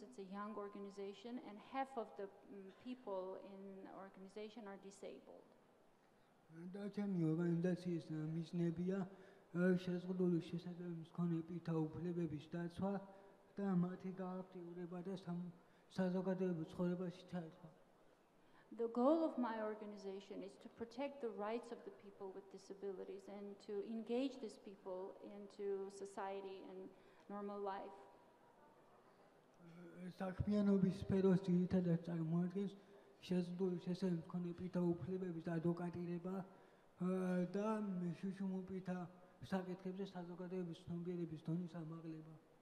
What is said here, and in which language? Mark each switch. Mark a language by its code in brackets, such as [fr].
[en] It's a young organization, and half of the people in the organization are disabled. [ka] და ჩემი ორგანიზაციის მიზნებია შეზღუდული შესაძლებლობის მქონე პირთა უფლებების დაცვა და მათი გააქტიურება და საზოგადოებრივ ცხოვრებაში ჩაერთვა. [en] The goal of my organization is to protect the rights of the people with disabilities and to engage these people into society and normal life. [ka] საქმიანობის სფეროს ძირითადად წარმოადგენს შეზღუდული შესაძლებლობის მქონე პირთა უფლებების ადვოკატირება და შუშუმობითა საკითხებზე საზოგადოების ცნობიერების დონის ამაღლება.